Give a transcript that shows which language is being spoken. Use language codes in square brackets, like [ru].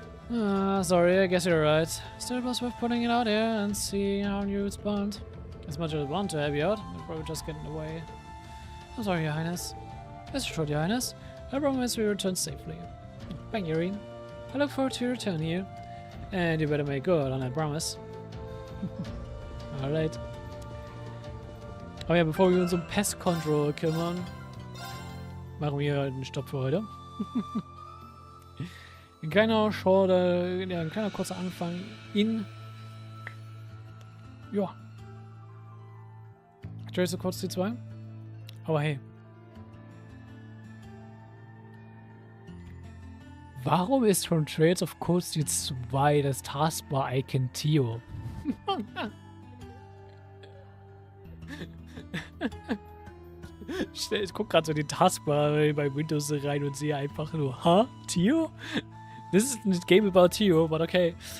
[en] Sorry, I guess you're right. Still, it was worth putting it out here and seeing how you respond. As much as I want to help you out, I'll probably just get in the way. I'm sorry, Your Highness. Rest assured, Your Highness, I promise we return safely. Thank you, Reen. I look forward to your return here. And you better make good on that promise. Alright. [de] Oh ja, bevor wir uns um Pest Control kümmern, machen wir einen Stopp für heute. Ein kleiner Short, ja, ein kleiner kurzer Anfang in... Ja. Trails of Codes T2. Aber hey. Warum ist von Trails of Codes T2 das Taskbar-Icon Tio? Ich guck gerade so die Taskbar bei Windows rein und sehe einfach nur, ha? Theo? [en] This is a game about Theo, but okay.